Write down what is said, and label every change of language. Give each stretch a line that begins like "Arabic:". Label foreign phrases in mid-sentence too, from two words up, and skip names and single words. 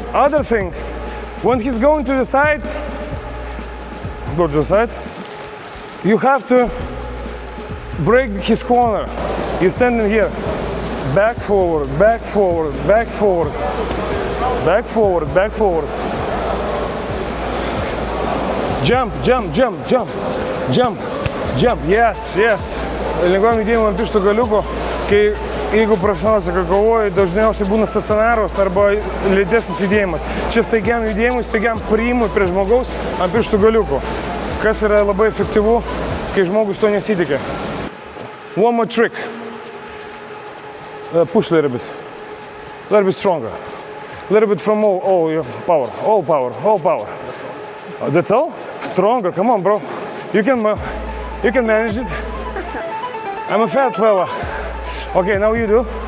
English: Other thing, when he's going to the side, go to the side, you have to break his corner. You stand in here. Back forward, back forward, back forward. Back forward, back forward. Jump, jump, jump, jump, jump, jump. Yes, yes.
Lithuanian: Lengvam judėjimu ant pirštų galiuko, kai jeigu profesionaliai kovoji, dažniausiai būna stacionarus arba lėtesnis judėjimas. Čia staigiam judėjimui, staigiam priimui prie žmogaus ant pirštų galiukų, kas yra labai efektyvu, kai žmogus to nesitikė.
English: One more trick. Push a little bit stronger. A little bit from all your power, all power. That's all? Stronger, come on, bro. You can manage it. I'm a fat fella. Okay, now you do.